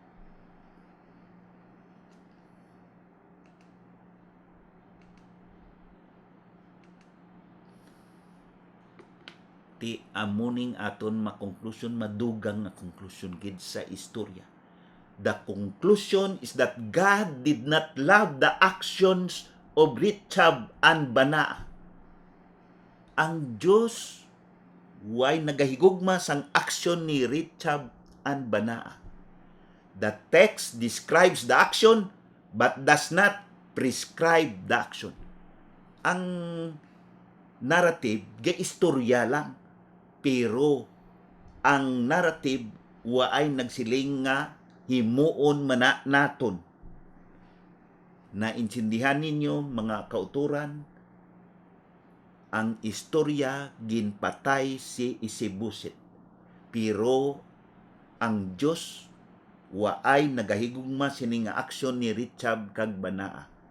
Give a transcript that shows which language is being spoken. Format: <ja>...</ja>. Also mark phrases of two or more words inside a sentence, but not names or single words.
<hil>Ti amuning aton makonklusyon, madugang na konklusyon gid sa istorya.</hil> <en>The conclusion is that God did not love the actions of Rechab and Baana.</en> <hil>Ang Diyos way nagahigugma sang action ni Rechab and Baana.</hil> <en>The text describes the action but does not prescribe the action.</en> <hil>Ang narrative gaistorya lang, pero ang narrative waay nagsiling nga himuon mana naton. Naintindihan ninyo mga kauturan, ang istorya ginpatay si Isiboset, pero ang Dios waay nagahigugma sini nga aksyon ni Rechab kag Baana.</hil>